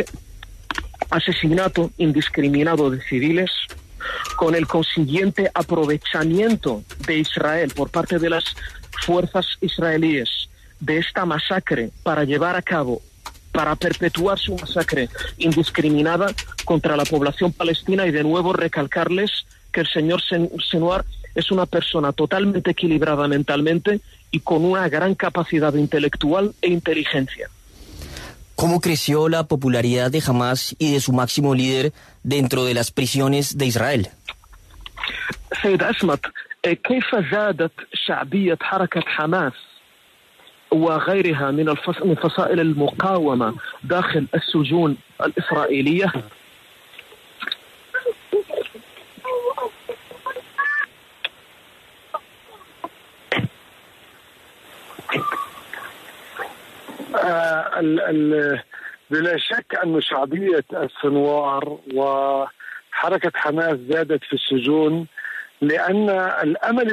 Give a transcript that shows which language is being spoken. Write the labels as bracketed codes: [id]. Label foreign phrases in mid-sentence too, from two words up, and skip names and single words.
[es] asesinato indiscriminado de civiles, con el consiguiente aprovechamiento de Israel por parte de las fuerzas israelíes de esta masacre para llevar a cabo, para perpetuar su masacre indiscriminada contra la población palestina, y de nuevo recalcarles que el señor Senwar es una persona totalmente equilibrada mentalmente y con una gran capacidad intelectual e inteligencia. ¿Cómo creció la popularidad de Hamas y de su máximo líder dentro de las prisiones de Israel? [ar] سيد عصمت، كيف زادت شعبية حركة حماس وغيرها من فصائل المقاومة داخل السجون الإسرائيلية؟ بلا شك أن شعبية السنوار وحركة حماس زادت في السجون، لأن الأمل